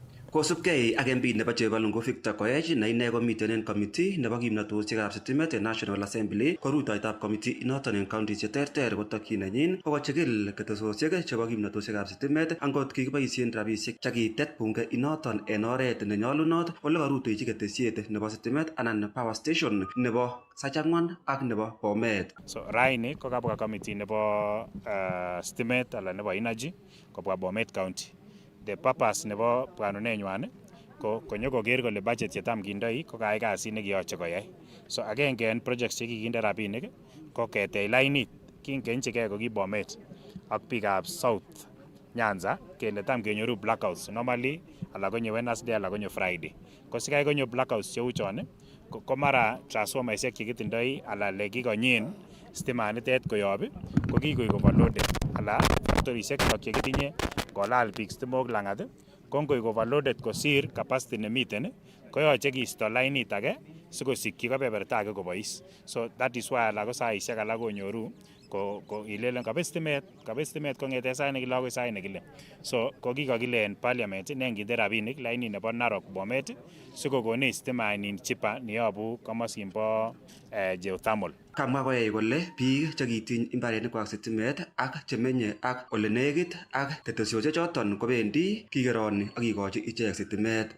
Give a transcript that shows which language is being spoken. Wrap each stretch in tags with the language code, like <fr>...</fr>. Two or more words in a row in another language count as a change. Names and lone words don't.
<kln>Kosubkei ak MP nebo Chebalungu Victor Koech ne ine komiten en committee nebo kimnatosiekab sitimet en National Assembly ko rutoitab committee inoton en counties cheterter kotokyin nenyin kokochikil ketesosiek chebo kimnatosiekab sitimet angot kikiboisien rabisiek chekitet bunge inoton en oret nenyolunot ole karutechi ketesiet nebo sitimet anan power station nebo Sachangwan ak nebo Bomet. So raini ko kabwa committee nebo sitimet ala nebo energy kobwa Bomet County.</kln> <en>The purpose</en> <kln>nebo bwanunenywan ko konyokoker kole budget chetam kindoi ko kayai kasit nekiyoche koyai. So agenge en projects chekikinde rabinik ko ketech lainit kingenchigei ko ki Bomet ak biikab South Nyanza kele tam kenyoru</kln> <en>blackouts normally</en> <kln>ala konyo Wednesday ala konyo Friday. Ko sikai konyo blackouts cheu chon ko mara transformaisiek chekitindoi ala lekikonyin stimanitet koyob ko kikoik overloaded ala factorisiek chekitinye kolal biik stimok langat ko ngoik overloaded kosir capacity nemiten koyoche kiisto lainit age sikosikyi kebeberta age kobois.</kln> <en>So that is why</en> <kln>ala ko saisiek alak konyoru ko ilelen kabet stimet kong'eten sait nekile akoi sait nekile. So ko kikokile en parliament nenginde rabinik lainit nebo Narok Bomet sikokonech stimainin chipa neyobu komosin bo geothermal. Kamwa koyai kole biik chekitiny imbarenikwak sitimet ak chemenye ak ole nekit ak ketesosiek choton kobendi kikeroni ak kikochi ichek sitimet.</kln>